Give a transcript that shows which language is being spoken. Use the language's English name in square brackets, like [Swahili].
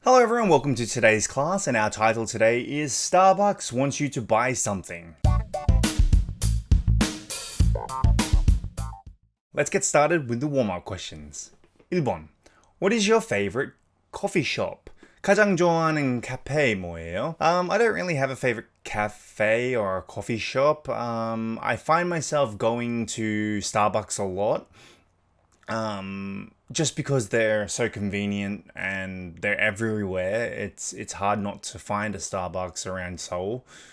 [English] Hello everyone, welcome to today's class, and our title today is Starbucks wants you to buy something. Let's get started with the warm-up questions. [Korean] 1번. [English] What is your favorite coffee shop? [Korean] 가장 좋아하는 카페 뭐예요? [English] I don't really have a favorite cafe or a coffee shop. I find myself going to Starbucks a lot. Just because they're so convenient and they're everywhere, it's hard not to find a Starbucks around Seoul.